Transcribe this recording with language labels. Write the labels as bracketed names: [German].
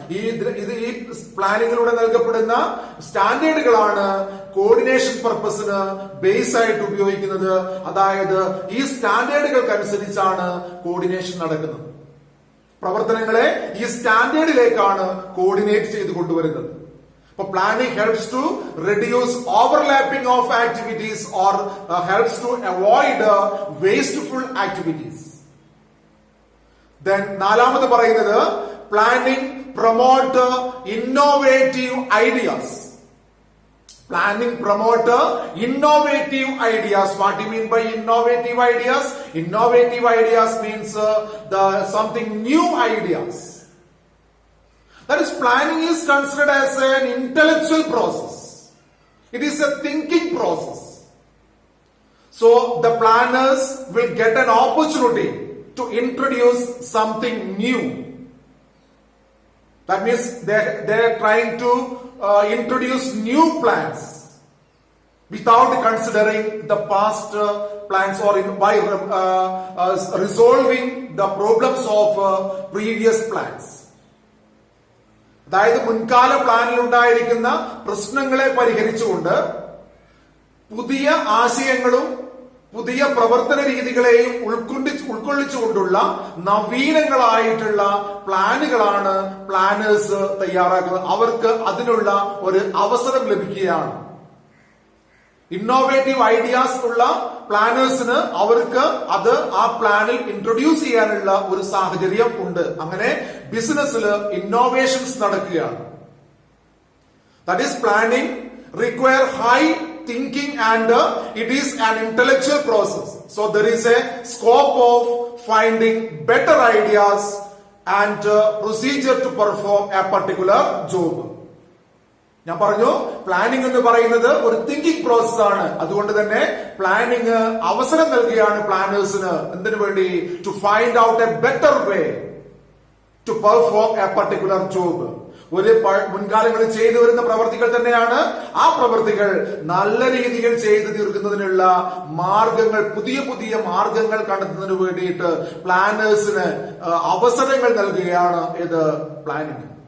[Malayalam] ഈ പ്ലാനിങ്ങിലൂടെ നൽകപ്പെടുന്ന സ്റ്റാൻഡേർഡുകളാണ് കോർഡിനേഷൻ പർപ്പസിന് ബേസ് ആയിട്ട് ഉപയോഗിക്കുന്നത്. അതായത് ഈ സ്റ്റാൻഡേർഡുകൾക്കനുസരിച്ചാണ് കോർഡിനേഷൻ നടക്കുന്നത്. പ്രവർത്തനങ്ങളെ ഈ സ്റ്റാൻഡേർഡിലേക്കാണ് കോർഡിനേറ്റ് ചെയ്ത് കൊണ്ടുവരുന്നത്. [English] Planning helps to reduce overlapping of activities or helps to avoid wasteful activities. Then [Malayalam] നാലാമത് പറയുന്നത് [English] planning promote innovative ideas. Planning promote innovative ideas. What do you mean by innovative ideas? Innovative ideas means something new ideas. That is, planning is considered as an intellectual process. It is a thinking process. So the planners will get an opportunity to introduce something new. That means they are trying to introduce new plans without considering the past plans or by resolving the problems of previous plans. [Malayalam] അതായത് മുൻകാല പ്ലാനിൽ ഉണ്ടായിരിക്കുന്ന പ്രശ്നങ്ങളെ പരിഹരിച്ചുകൊണ്ട് പുതിയ ആശയങ്ങളും പുതിയ പ്രവർത്തന രീതികളെയും ഉൾക്കൊള്ളിച്ചുകൊണ്ടുള്ള നവീനങ്ങളായിട്ടുള്ള പ്ലാനുകളാണ് planners തയ്യാറാക്കുന്നത്. അവർക്ക് അതിനുള്ള ഒരു അവസരം ലഭിക്കുകയാണ്. ഇന്നോവേറ്റീവ് ഐഡിയാസ് ഉള്ള പ്ലാനേഴ്സിന് അവർക്ക് അത് ആ പ്ലാനിൽ ഇൻട്രൊഡ്യൂസ് ചെയ്യാനുള്ള ഒരു സാഹചര്യം ഉണ്ട്. അങ്ങനെ ബിസിനസ്സിൽ ഇന്നോവേഷൻസ് നടക്കുകയാണ്. [English] That is planning require high thinking and it is an intellectual process. So there is a scope of finding better ideas and procedure to perform a particular job. [Malayalam] ഞാൻ പറഞ്ഞു പ്ലാനിംഗ് എന്ന് പറയുന്നത് ഒരു തിങ്കിങ് പ്രോസസ് ആണ്. അതുകൊണ്ട് തന്നെ planning അവസരം നൽകുകയാണ് പ്ലാനേഴ്സിന്. എന്തിനു വേണ്ടി? [English] To find out a better way to perform a particular job. [Malayalam] ഒരു മുൻകാലങ്ങളിൽ ചെയ്തു വരുന്ന പ്രവർത്തികൾ തന്നെയാണ് ആ പ്രവർത്തികൾ നല്ല രീതിയിൽ ചെയ്തു തീർക്കുന്നതിനുള്ള മാർഗങ്ങൾ, പുതിയ മാർഗങ്ങൾ കണ്ടെത്തുന്നതിന് വേണ്ടിയിട്ട് പ്ലാനേഴ്സിന് അവസരങ്ങൾ നൽകുകയാണ് ഇത് പ്ലാനിംഗ്.